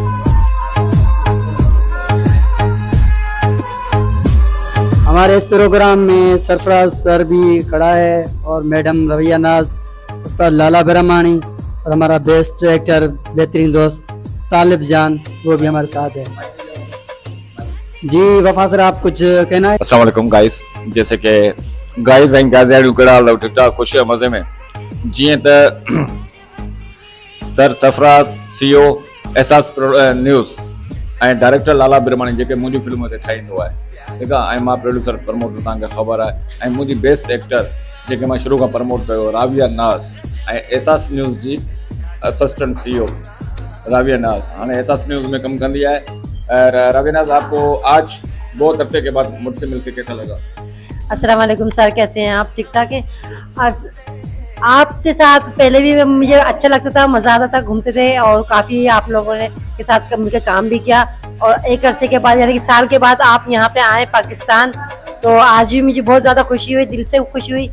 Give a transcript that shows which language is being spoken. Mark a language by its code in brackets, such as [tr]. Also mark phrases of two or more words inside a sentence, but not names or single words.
[ur] ہمارے اس پروگرام میں سرفراز سر بھی کھڑا ہے اور میڈم رویا ناز، استاد لالا براہمانی اور ہمارا [en] best actor [ur] بہترین دوست طالب جان، وہ بھی ہمارے ساتھ ہے. جی وفا سر، آپ کچھ کہنا ہے? [ar] السلام علیکم [sd] गाइस। [ur] جیسے کہ گائز [sd] ऐं गाज़ियाड़ियूं कहिड़ा हाल अथव? ठीकु ख़ुशी मज़े में। जीअं त सर सरफराज सीईओ एहसास न्यूज़ ऐं डायरेक्टर लाला ब्रह्मानी जेके मुंहिंजूं फिल्मूं हिते ठाहींदो आहे, ठीकु आहे, ऐं मां [en] producer promoter, [sd] तव्हांखे ख़बर आहे, ऐं मुंहिंजी [en] best actor [sd] जेके मां शुरू खां प्रमोट कयो राविया नाज़, ऐं एहसास न्यूज़ जी [en] assistant CEO [sd] राविया नाज़ हाणे एहसास न्यूज़ में कमु कंदी आहे। राविया नाज़, [ur] آپکو آج بہت عرصے کے بعد مجھسے ملکر کیسا لگا? [ar] السلام علیکم [ur] سر، کیسے ہیں آپ? ٹھیک ٹھاک ہے. اور آپکے ساتھ پہلے بھی مجھے اچھا لگتا تھا، مزہ آتا تھا، گھومتے تھے اور کافی آپ لوگوں نے کے ساتھ ملکر کام بھی کیا. اور ایک عرصے کے بعد یعنی کہ سال کے بعد آپ یہاں پہ آئے پاکستان، تو آج بھی مجھے بہت زیادہ خوشی ہوئی، دل سے خوشی ہوئی.